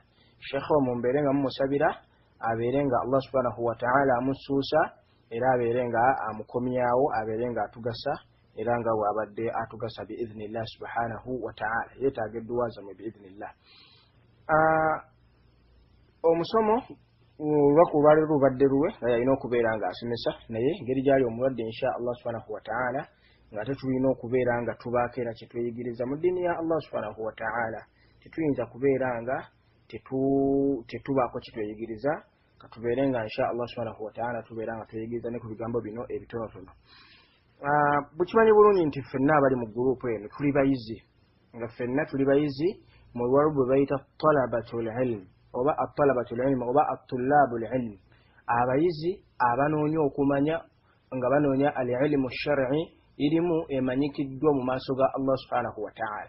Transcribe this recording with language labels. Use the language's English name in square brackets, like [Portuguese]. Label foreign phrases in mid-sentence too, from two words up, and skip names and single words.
[Ganda] Sheikh mumbeere nga mumusabira abeere nga [Arabic] الله سبحانه وتعالى [Ganda] amusuusa era abeere nga amukomyawo abeere nga atugasa era nga wabadde atugasa [Arabic] بإذن الله سبحانه وتعالى [Ganda] yeetaaga edduwa zammwe biidhnillah. Omusomo lwakubaali lubadde luwe nga yalina okubeera nga asomesa naye ngeri gyali omulwadde [Arabic] إن شاء الله سبحانه وتعالى [Ganda] nga tetulina okubeera nga tubaako era kyetweyigiriza mu ddiini ya [Arabic] الله سبحانه وتعالى. [Ganda] Tetuyinza kubeera nga tetubaako kyetweyigiriza katubeere nga [Arabic] إن شاء الله سبحانه وتعالى [Ganda] tubeera nga tweyigiriza ne ku bigambo bino ebitonotono. Bukimanyi bulungi nti ffenna abali mu gurupu eno tuli bayizi mu Luwarabu bayita [Arabic] طلبة العلم [Ganda] oba [Arabic] الطلبة العلم [Ganda] oba [Arabic] الطلاب العلم, [Ganda] abayizi abanoonya okumanya nga banoonya [Arabic] العلم الشرعي [Ganda] irimu emanyikiddwa mu maaso ga [Arabic] الله سبحانه وتعالى.